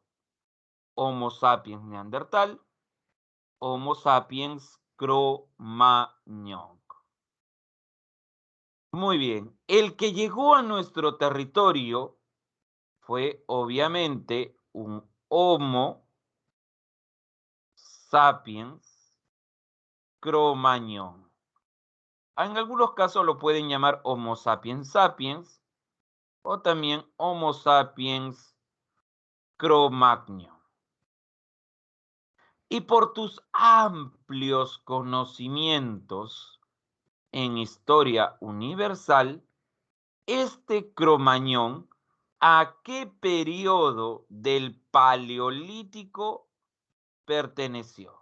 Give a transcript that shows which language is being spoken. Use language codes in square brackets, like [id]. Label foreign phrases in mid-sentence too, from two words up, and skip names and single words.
[es] Homo sapiens neandertal, Homo sapiens Cro-Magnon. Muy bien, el que llegó a nuestro territorio fue obviamente un Homo sapiens Cro-Magnon. En algunos casos lo pueden llamar Homo sapiens sapiens o también Homo sapiens Cro-Magnon. Y por tus amplios conocimientos en historia universal, este Cromañón, ¿a qué periodo del Paleolítico perteneció?